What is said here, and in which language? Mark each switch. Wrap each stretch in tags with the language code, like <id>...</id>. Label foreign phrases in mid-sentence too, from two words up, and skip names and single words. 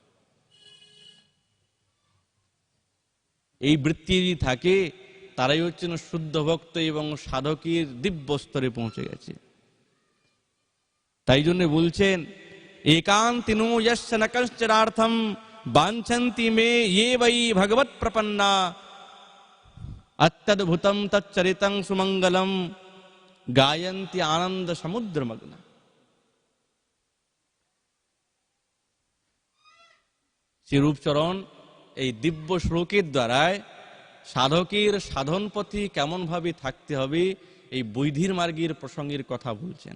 <bn>এই বৃত্তি যদি থাকে, তারাই হচ্ছেন শুদ্ধ ভক্ত এবং সাধকের দিব্য স্তরে পৌঁছে গেছে। তাই জন্য বলছেন,</bn> <sa>একান্তিনো যস্য ন কশ্চনার্থম বাঞ্ছন্তি মে ये वै ভগবৎ প্রপন্না অত্যদ্ভুতম তচ্চরিতং সুমঙ্গলম গায়ন্তি আনন্দ সমুদ্রমগ্ন।</sa> <bn>শ্রীরূপচরণ এই দিব্য শ্লোকের দ্বারায় সাধকের সাধন পথে কেমন ভাবে থাকতে হবে, এই বৈধির মার্গের প্রসঙ্গের কথা বলছেন।</bn>